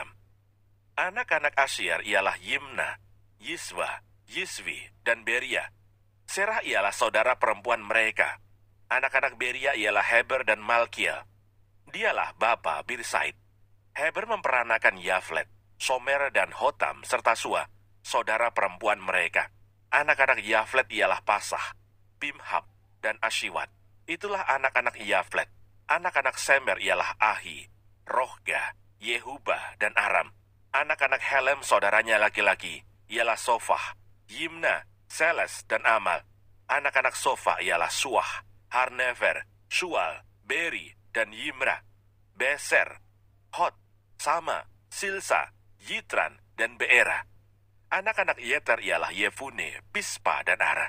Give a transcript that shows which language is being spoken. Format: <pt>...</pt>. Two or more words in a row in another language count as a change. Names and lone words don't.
<id>Anak-anak Asyir ialah Yimna, Yiswa, Yiswi, dan Beria. Serah ialah saudara perempuan mereka. Anak-anak Beria ialah Heber dan Malkiel. Dialah bapa Birsaid. Heber memperanakan Yaflet, Somer dan Hotam serta Sua, saudara perempuan mereka. Anak-anak Yaflet ialah Pasah, Bimhab, dan Ashiwat. Itulah anak-anak Yaflet. Anak-anak Semer ialah Ahi, Rohga, Yehubah, dan Aram. Anak-anak Helem saudaranya laki-laki ialah Sofah, Yimna, Seles, dan Amal. Anak-anak Sofa ialah Suah, Harnefer, Shual, Beri, dan Yimra. Beser, Hot, Sama, Silsa, Yitran, dan Beera. Anak-anak Yeter ialah Yefune, Pispa, dan Ara.</id>